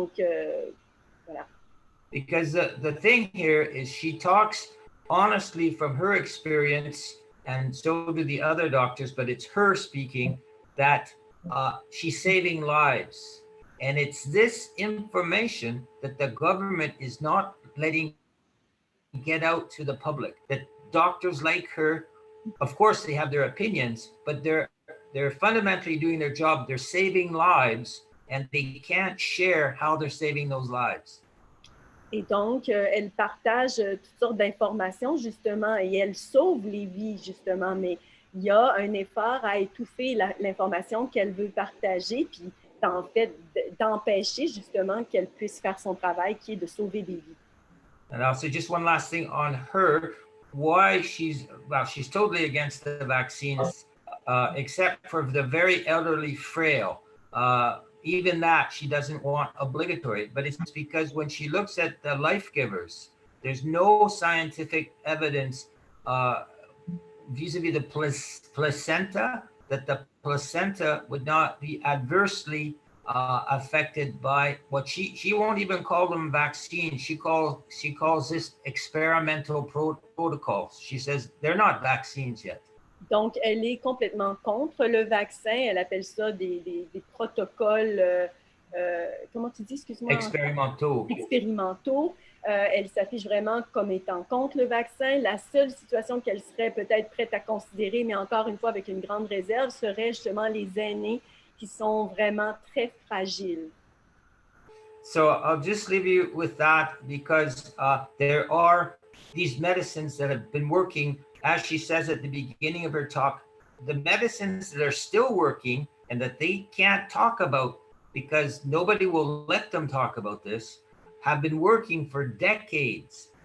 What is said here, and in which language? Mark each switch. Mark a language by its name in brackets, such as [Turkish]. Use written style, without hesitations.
[French] Voilà. [English] Because the thing here is she talks honestly from her experience, and so do the other doctors, but it's her speaking, that she's saving lives. And it's this information that the government is not letting get out to the public, that doctors like her, of course they have their opinions, but they're fundamentally doing their job. They're saving lives, and they can't share how they're saving those lives. [French] Et donc, elle partage toutes sortes d'informations, justement, et elle sauve les vies, justement, mais il y a un effort à étouffer l'information qu'elle veut partager, puis en fait, d'empêcher, justement, qu'elle puisse faire son travail, qui est de sauver des vies. [English] And I'll say just one last thing on her, why she's totally against the vaccines, except for the very elderly frail. Even that she doesn't want obligatory, but it's because when she looks at the life givers, there's no scientific evidence vis-a-vis the placenta, that the placenta would not be adversely affected by what she won't even call them vaccines. She calls this experimental protocols. She says they're not vaccines yet. [French] Donc, elle est complètement contre le vaccin. Elle appelle ça des protocoles, comment tu dis, excuse-moi? Expérimentaux. Expérimentaux. Elle s'affiche vraiment comme étant contre le vaccin. La seule situation qu'elle serait peut-être prête à considérer, mais encore une fois avec une grande réserve, serait justement les aînés qui sont vraiment très fragiles. [English] So I'll just leave you with that, because there are these medicines that have been working. As she says at the beginning of her talk, the medicines that are still working and that they can't talk about because nobody will let them talk about this, have been working for decades.